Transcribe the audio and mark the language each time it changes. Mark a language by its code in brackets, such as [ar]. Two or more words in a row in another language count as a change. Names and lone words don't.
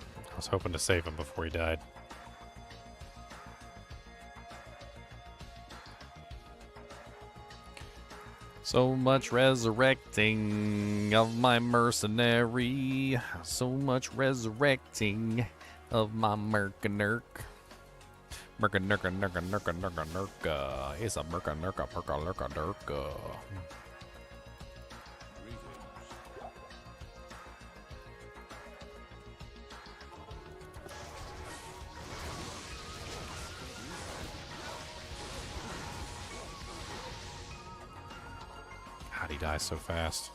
[en] I was hoping to save him before he died. So much resurrecting of my mercenary. So much resurrecting of my mercanurk. Mercanurka, nurka, nurka, nurka, nurka. It's a mercanurka, perka, lurka, durka. Greetings. How'd he die so fast?